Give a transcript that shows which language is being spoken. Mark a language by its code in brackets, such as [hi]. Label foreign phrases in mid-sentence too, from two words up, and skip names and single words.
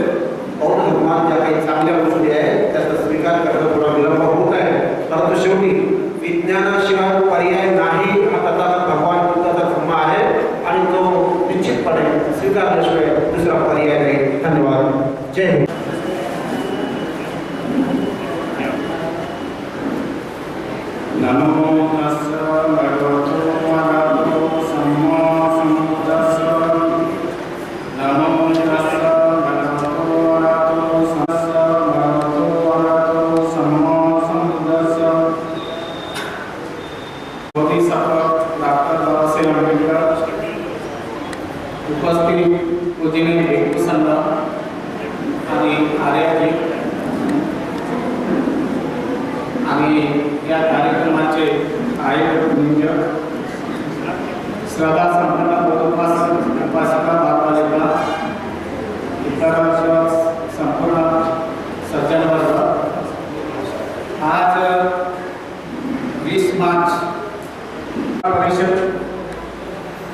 [mr] बौद्ध धर्मात ज्या काही चांगल्या गोष्टी आहेत त्याचा स्वीकार करणं थोडा विलंब होत आहे, परंतु शेवटी विज्ञानाशिवाय पर्याय नाही हा तथागत भगवान बुद्धाचा धर्म आहे आणि तो निश्चितपणे स्वीकारल्याशिवाय दुसरा पर्याय नाही. धन्यवाद. जय हिंद. [pi] नमो तस्सा भगवतो अरहतो सम्मा सम्बुद्धस्सा. नमो तस्सा भगवतो अरहतो सम्मा सम्बुद्धस्सा. [mr] बोधिसत्व डॉक्टर बाबासाहेब आंबेडकर, उपस्थित पूजनीय भिक्खू संघ आणि आर्याजी आणि या कार्यक्रमाचे आयोजक नियोजक श्रद्धा संपन्न उपासिका बापालिका इतर संपूर्ण सज्जन वर्ग, आज 20 मार्च परिषद